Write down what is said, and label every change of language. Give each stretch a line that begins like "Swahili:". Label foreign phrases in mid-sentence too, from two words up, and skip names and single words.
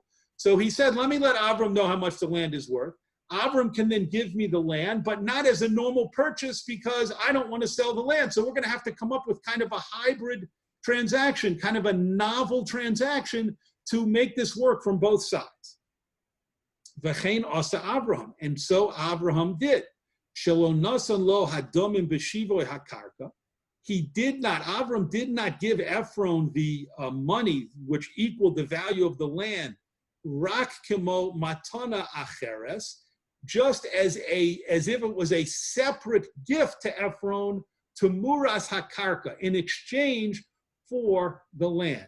English: So he said, let me let Avram know how much the land is worth. Avram can then give me the land, but not as a normal purchase because I don't want to sell the land. So we're going to have to come up with kind of a hybrid transaction, kind of a novel transaction to make this work from both sides.
Hebrew: וכן עשה אברהם,
English: and so Avraham did.
Hebrew: שלא נתן לו הדמים בשווי הקרקע.
English: Avram did not give Ephron the money which equaled the value of the land,
Hebrew: רק כמו מתנה אחרת,
English: just as if it was a separate gift to Ephron,
Hebrew: תמורת הקרקע,
English: in exchange for the land.